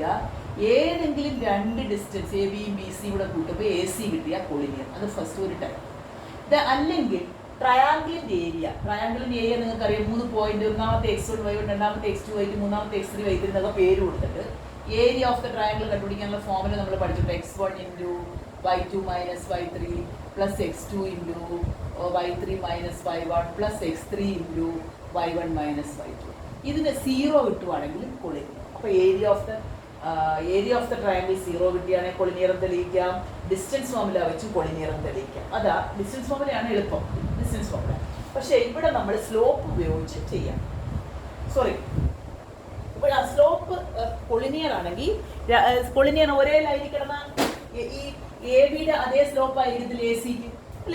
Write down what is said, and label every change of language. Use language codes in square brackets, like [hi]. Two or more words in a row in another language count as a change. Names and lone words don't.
[ml] ഏതെങ്കിലും 2 ഡിസ്റ്റൻസ് എ ബിയും ബി സിയും കൂടെ കൂട്ടുമ്പോൾ എ സി കിട്ടിയാൽ കൊളിനിയർ. അത് ഫസ്റ്റ് ഒരു ടൈം. അല്ലെങ്കിൽ ട്രയാങ്കിളിൻ്റെ ഏരിയ നിങ്ങൾക്കറിയാം. 3 പോയിന്റ്, ഒന്നാമത്തെ x1 y1, രണ്ടാമത്തെ x2 y2, മൂന്നാമത്തെ x3 y3 എന്നൊക്കെ പേര് കൊടുത്തിട്ട് [en] area of the triangle [ml] കണ്ടുപിടിക്കാനുള്ള ഫോർമുല നമ്മൾ പഠിച്ചിട്ടുണ്ട്. [en] x1 × y2 - y3 + x2 × y3 - y1 + x3 × y1 - y2. [ml] ഇതിന് 0 കിട്ടുവാണെങ്കിൽ കൊളിനിയർ. അപ്പോൾ [en] area of the triangle [ml] 0 കിട്ടിയാണെങ്കിൽ കൊളിനിയർ തെളിയിക്കാം. [en] distance formula [ml] വെച്ച് കൊളിനിയർ തെളിയിക്കാം. അതാ ഡിസ്റ്റൻസ് ഫോർമുലയാണ് എളുപ്പം, [en] distance formula. [ml] പക്ഷേ ഇവിടെ നമ്മൾ സ്ലോപ്പ് ഉപയോഗിച്ച് ചെയ്യാം. ഇപ്പോൾ ആ [en] slope collinear [ml] ആണെങ്കിൽ കൊളിനിയർ ഒരേ ലൈനിൽ കിടന്ന ഈ എ ബിയുടെ അതേ സ്ലോപ്പ് ആയിരിക്കും എ സിക്ക് അല്ലേ?